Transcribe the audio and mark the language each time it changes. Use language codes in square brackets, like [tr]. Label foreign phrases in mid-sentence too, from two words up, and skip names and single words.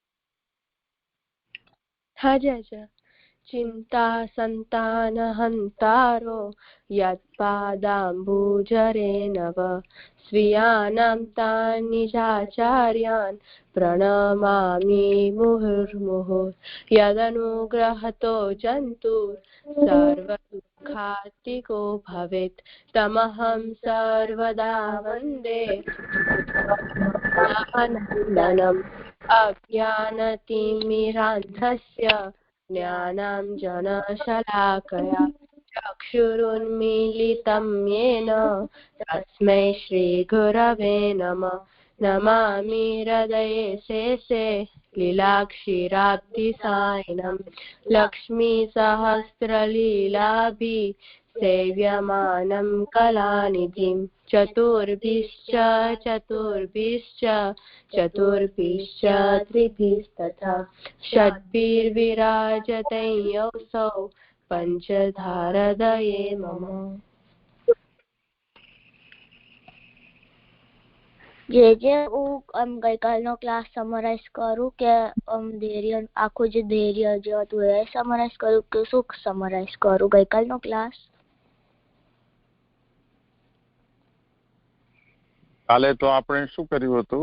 [gu] હા જી. [sa] ચિંતા સંતાન હંતારો યત્પાદાંબુજરેણવ સ્વીયાનાં તાન નિજાચાર્યાન પ્રણમામિ મુહુર્મુહુઃ યદનુગ્રહતો જંતુ સર્વદુઃખાતિકો ભવેત તમહં સર્વદા વંદે નંદનમ અજ્ઞાનતિમિરાન્ધસ્ય જ્ઞાનાંજનશલાકયા ચક્ષુરુન્મીલિतं येन तस्मै श्रीगुरवे नमः. नमामि हृदये शेषे लीलाक्षीराब्धिसायिनं लक्ष्मीसहस्रलीलाभि सेव्यमानं कलानिधिं चतुर्भिश्च त्रिभिस्तथा षड्भिर्विराजते योऽसौ पंचधारदये मम. [gu] જે હું ગઈકાલનો ક્લાસ સમરાઇઝ કરું કે ધૈર્ય આખું જે ધૈર્ય જે હતું એ સમરાઇઝ કરું કે શું સમરાઇઝ કરું ગઈકાલનો ક્લાસ? કાલે તો આપણે શું કર્યું હતું?